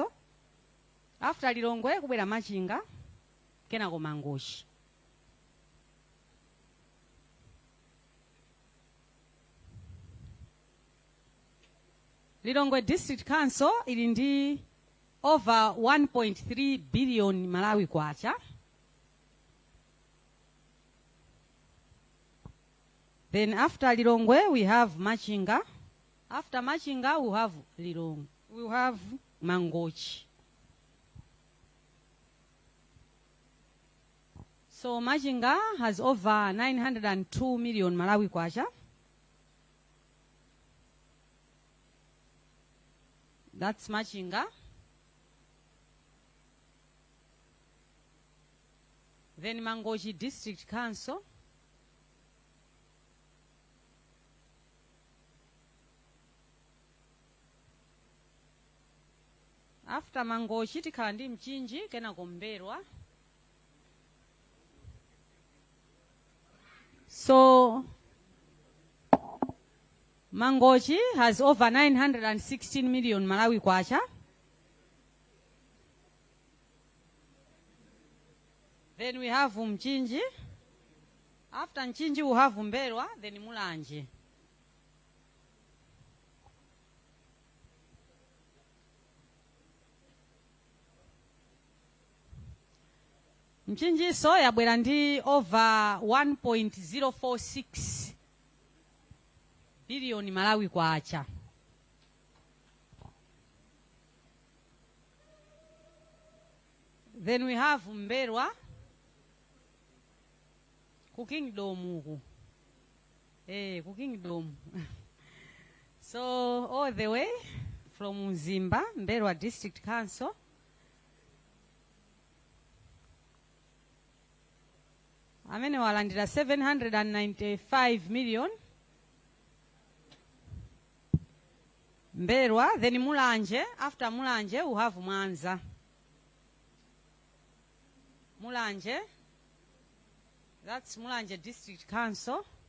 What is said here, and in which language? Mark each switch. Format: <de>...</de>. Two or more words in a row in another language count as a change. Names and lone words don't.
<ny>After Lilongwe, kubwera Machinga, kenako Mangochi. Lilongwe District Council ili ndi over 1.3 billion Malawi kwacha.</ny> <en>Then after Lilongwe, we have Machinga. After Machinga, we have Lilongwe. We have Mangochi. So Machinga has over 902 million Malawi kwacha. That's Machinga. Then Mangochi District Council.</en> <ny>After Mangochi tikhala ndi Mchinji kenako Mberwa.</ny> <en>So Mangochi has over 916 million Malawi kwacha. Then we have Mchinji. After Mchinji we have Mberwa, then Mulanje.</en> <ny>Mchinji so yabwera ndi over 1.046 billion Malawi kwacha.</ny> <en>Then we have Mberwa</en> <ny>kukingdom uku. Kukingdom.</ny> <en>So all the way from Zimba, Mberwa District Council.</en> <ny>Amene walandira 795 million.</ny> <en>Mberwa, then Mulanje. After Mulanje, we have Mwanza. Mulanje. That's Mulanje District Council.</en>